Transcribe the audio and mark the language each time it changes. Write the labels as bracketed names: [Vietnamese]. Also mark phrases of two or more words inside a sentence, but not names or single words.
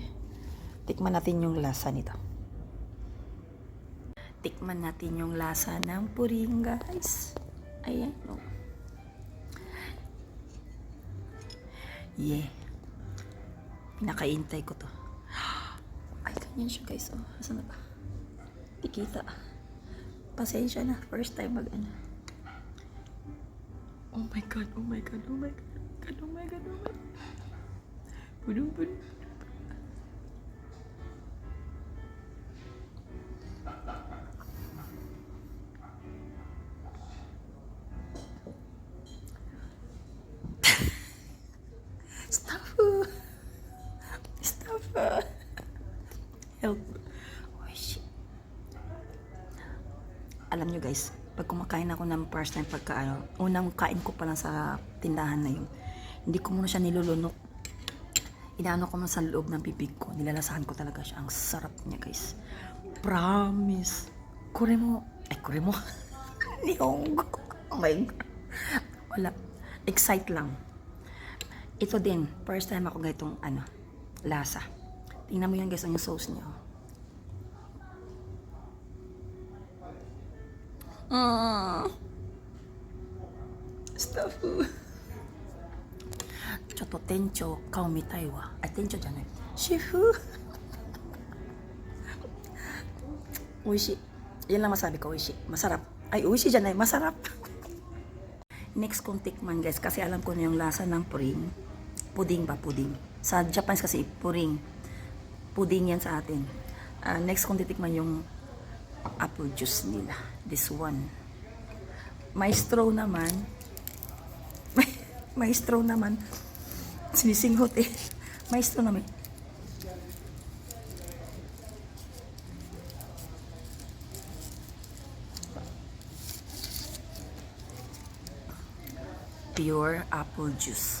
[Filipino] Tikman natin yung lasa nito. Tikman natin yung lasa ng puring, guys. Ayan. Oh. Yeah. Pinakaintay ko to. Ay, ganyan siya, guys. Oh, asan na ba? Tikita. Pasensya na. [English] First time [Filipino] mag-ano. [English] Oh my god, oh my god, oh my god, oh my god, oh my god. Budung. Stop. Help. Oh shit. [Filipino] Alam nyo guys, pag kumakain ako ng [English] first time [Filipino] unang kain ko pa lang sa tindahan na yun, hindi ko muna siya nilulunok. Inaano ko muna sa loob ng bibig ko. Nilalasahan ko talaga siya. Ang sarap niya guys. Promise. Kure mo. [English] Nihongo. Oh my God. [Filipino] Wala. Excite lang. Ito din. [English] First time [Filipino] ako ganitong lasa. Tingnan mo yan guys, ang yung sauce niya. [English] Stop. [Japanese] ちょっと店長顔見たいわ。あ、店長じゃない。シェフ。美味しい。 [Filipino] Yan lang masabi ko, [Japanese] 美味しい。Masarap. [Filipino] Ay, [Japanese] 美味しいじゃない。Masarap. [Filipino] Next kong tikman guys, kasi alam ko na yung lasa ng puring. Puding ba? Puding. Sa Japanese kasi puring. Puding yan sa atin. Next kong titikman yung [English] apple juice [Filipino] nila. [English] This one. [Filipino] May straw naman. May straw naman. Sinisinghot eh. May straw naman. [English] Pure apple juice.